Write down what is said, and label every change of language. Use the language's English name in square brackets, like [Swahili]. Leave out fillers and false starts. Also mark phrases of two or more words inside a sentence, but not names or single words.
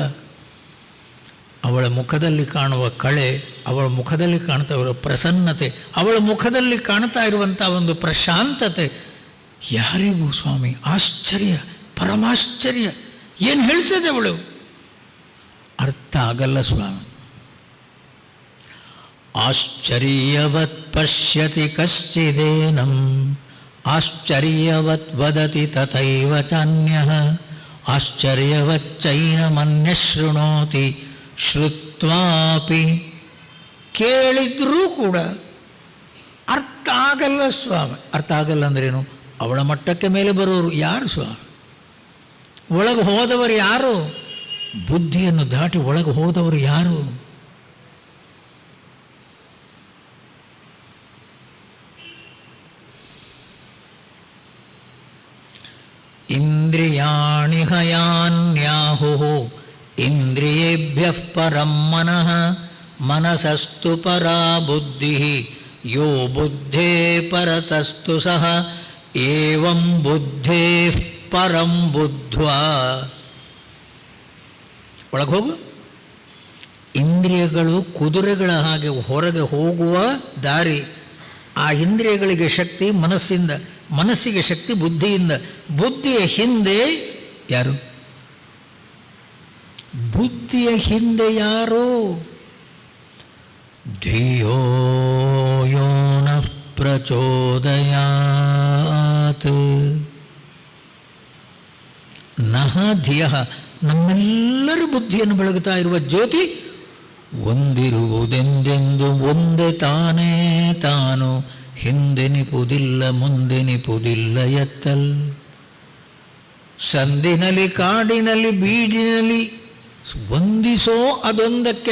[Kannada] ಅವಳ ಮುಖದಲ್ಲಿ ಕಾಣುವ ಕಳೆ, ಅವಳ ಮುಖದಲ್ಲಿ ಕಾಣ್ತಾ ಇರುವ ಪ್ರಸನ್ನತೆ, ಅವಳ ಮುಖದಲ್ಲಿ ಕಾಣ್ತಾ ಇರುವಂಥ ಒಂದು ಪ್ರಶಾಂತತೆ ಯಾರಿಗೂ ಸ್ವಾಮಿ ಆಶ್ಚರ್ಯ, ಪರಮಾಶ್ಚರ್ಯ. ಏನು ಹೇಳ್ತದೆ ಅವಳು? ಅರ್ಥ ಆಗಲ್ಲ ಸ್ವಾಮಿ. [Sanskrit] ಆಶ್ಚರ್ಯವತ್ ಪಶ್ಯತಿ ಕಶ್ಚಿದೇನಂ, ಆಶ್ಚರ್ಯವತ್ ವದತಿ ತಥೈವ ಚಾನ್ಯಃ, ಆಶ್ಚರ್ಯವಚ್ಚೈನಮನ್ಯ ಶೃಣೋತಿ ಶ್ರುತ್ವಾಪಿ. [Kannada] ಕೇಳಿದ್ರೂ ಕೂಡ ಅರ್ಥ ಆಗಲ್ಲ ಸ್ವಾಮಿ. ಅರ್ಥ ಆಗಲ್ಲ ಅಂದ್ರೇನು? ಅವಳ ಮಟ್ಟಕ್ಕೆ ಮೇಲೆ ಬರೋರು ಯಾರು ಸ್ವಾಮಿ? ಒಳಗೆ ಹೋದವರು ಯಾರು? ಬುದ್ಧಿಯನ್ನು ದಾಟಿ ಒಳಗೆ ಹೋದವರು ಯಾರು? [Sanskrit] ಇಂದ್ರಿಯಾಣಿ ಹಯಾನ್ಯಾಹುಃ ಇಂದ್ರಿಯೇಭ್ಯಃ ಪರಂ ಮನಃ, ಮನಸಸ್ತು ಪರಾ ಬುದ್ಧಿಃ ಯೋ ಬುದ್ಧೇ ಪರತಸ್ತು ಸಹ, ಏವಂ ಬುದ್ಧೇಃ ಪರಂ ಬುದ್ಧ್ವಾ. [Kannada] ಒಳಗೆ ಹೋಗು. ಇಂದ್ರಿಯಗಳು ಕುದುರೆಗಳ ಹಾಗೆ ಹೊರಗೆ ಹೋಗುವ ದಾರಿ. ಆ ಇಂದ್ರಿಯಗಳಿಗೆ ಶಕ್ತಿ ಮನಸ್ಸಿಂದ, ಮನಸ್ಸಿಗೆ ಶಕ್ತಿ ಬುದ್ಧಿಯಿಂದ. ಬುದ್ಧಿಯ ಹಿಂದೆ ಯಾರು? ಬುದ್ಧಿಯ ಹಿಂದೆ ಯಾರು? [Sanskrit] ಧಿಯೋ ಯೋ ನಃ ಪ್ರಚೋದಯಾತ್. ನಃ ಧಿಯಃ, [Kannada] ನಮ್ಮೆಲ್ಲರ ಬುದ್ಧಿಯನ್ನು ಬೆಳಗುತ್ತಾ ಇರುವ ಜ್ಯೋತಿ ಒಂದಿರುವುದೆಂದೆಂದು ಒಂದೇ ತಾನೇ ತಾನು, ಹಿಂದೆನಿಪುದಿಲ್ಲ ಮುಂದೆನಿಪುದಿಲ್ಲ ಎತ್ತಲ್. ಸಂದಿನಲ್ಲಿ ಕಾಡಿನಲ್ಲಿ ಬೀಡಿನಲ್ಲಿ ವಂದಿಸೋ ಅದೊಂದಕ್ಕೆ.